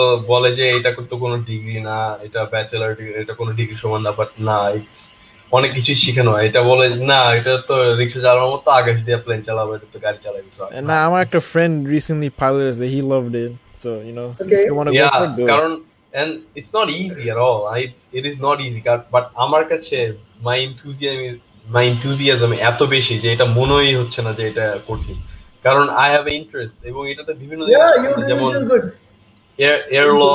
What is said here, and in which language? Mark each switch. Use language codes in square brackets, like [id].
[bn] বলে যে এটা তো কোনো ডিগ্রি না, এটা ব্যাচেলার ডিগ্রি, এটা কোনো ডিগ্রি সমান না, বাট না, অনেক কিছুই শিখানো হয়। এটা বলে না, এটা তো রিক্সা চালানোর মতো, আকাশ দিয়ে প্লেন চালাবো, এটা তো গাড়ি চালাবি। [en] And now my actor friend recently piloted it. He loved it. So if you want to go for it, do it. [bn] কারণ [en] and it's not easy at all. It is not easy. [bn] But আমার কাছে [en] my enthusiasm [bn] এত বেশি যে এটা মনেই হচ্ছে না যে এটা কঠিন, কারণ [en] I have interest [bn] এবং এটাতে বিভিন্ন যেমন এয়ার ল